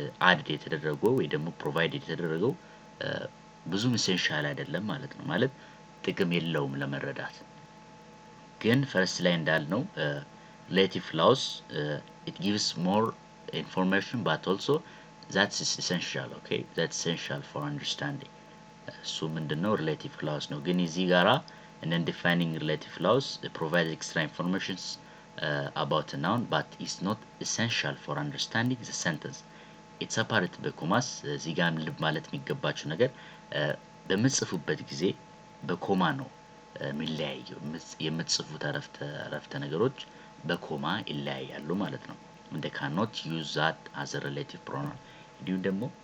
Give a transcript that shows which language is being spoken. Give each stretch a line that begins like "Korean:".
Amharic: አድ የተደረገው ወይ ደግሞ ፕሮቫይድ የተደረገው ብዙም ኢሴንሻል አይደለም ማለት ነው። ማለት ጥቅም የለውም ለመረዳት። ግን ፈርስት ላይ እንዳልነው relative clause
English: it gives more information but also that's essential. Okay, that's essential for understanding.
Amharic: እሱ ምንድነው
English: relative clause ነው።
Amharic: ግን እዚህ ጋራ
English: defining relative clause provides extra informations about a noun but is not essential for understanding the sentence.
Amharic: it's separate በኮማስ እዚህ ጋር ልብ ማለት የሚገባችሁ ነገር በምትጽፉበት ጊዜ በኮማ ነው የሚለያየው። የምትጽፉት አረፍተ ነገሮች በኮማ ይለያያሉ ማለት ነው። እንደ
English: cannot use that as a relative pronoun
Amharic: እንዲሁም ደግሞ